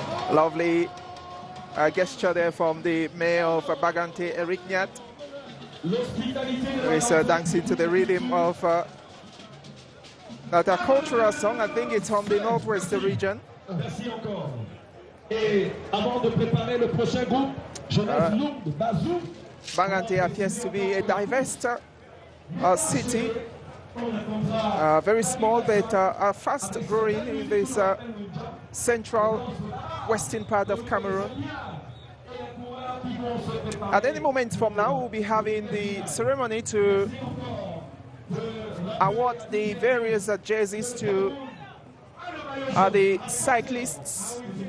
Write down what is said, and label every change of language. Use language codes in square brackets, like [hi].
[en] Lovely gesture there from the mayor of Bagante, Eric Nyat. He's dancing to the rhythm of that cultural song. I think it's from the Northwest region. [fr] Merci encore. Et avant de préparer le prochain groupe, Jeunesse Lourde, Bazou. [en] Bagante appears to be a diverse city. Very small, but fast growing in this central western part of Cameroon. At any moment from now, we'll be having the ceremony to award the various jerseys to the cyclists.